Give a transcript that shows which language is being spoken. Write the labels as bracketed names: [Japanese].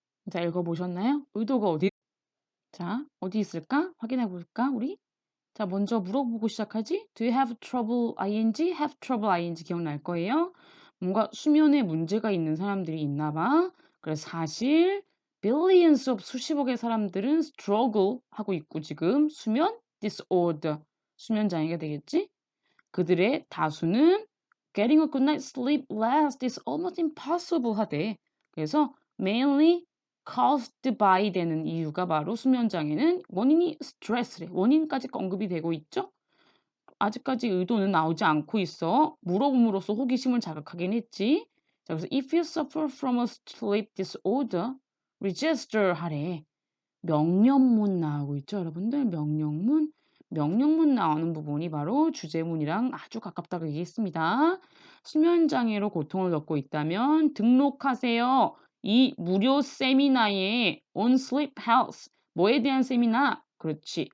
[Korean] 자, 읽어보셨나요? 의도가 어디? 자, 어디 있을까? 확인해 볼까, 우리? 자, 먼저 물어보고 시작하지? [English] Do you have trouble ing? have trouble ing [Korean] 기억날 거예요? 뭔가 수면에 문제가 있는 사람들이 있나 봐. 그래서 사실 [English] billions of [Korean] 수십억의 사람들은 struggle 하고 있고 지금 수면 disorder 수면 장애가 되겠지? [English] 그들의 다수는 getting a good night's sleep last is almost impossible 하대. [Korean] 그래서 [English] mainly caused by [Korean] 되는 이유가 바로 수면 장애는 원인이 스트레스래. 원인까지 언급이 되고 있죠. 아직까지 의도는 나오지 않고 있어. 물어봄으로써 호기심을 자극하긴 했지. [English] 자, 그래서 if you suffer from a sleep disorder, register 하래. [Korean] 명령문 나오고 있죠, 여러분들. 명령문. 명령문 나오는 부분이 바로 주제문이랑 아주 가깝다고 얘기했습니다. 수면 장애로 고통을 겪고 있다면 등록하세요. 이 무료 세미나에 [English] on sleep health [Korean] 뭐에 대한 세미나? 그렇지.